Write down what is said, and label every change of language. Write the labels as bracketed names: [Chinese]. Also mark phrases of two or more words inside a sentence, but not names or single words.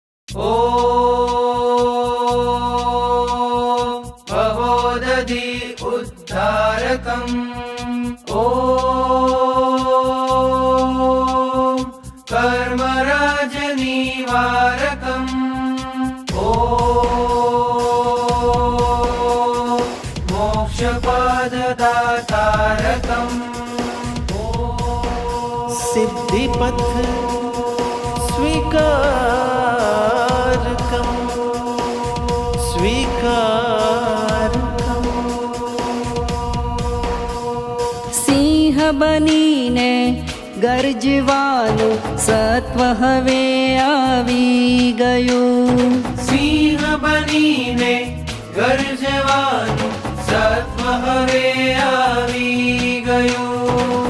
[Sanskrit] ॐ भवोदधि उद्धारकम् ॐ कर्मराजनिवारकम् ॐ मोक्षपददातारकम् सिद्धिपथ स्वीकारकम् स्वीकारकम्। [Gujarati] સિંહ બનીને ગર્જવાનું સત્વ હવે આવી ગયું. સિંહ બનીને ગર્જવાનું સત્વ હવે આવી ગયું.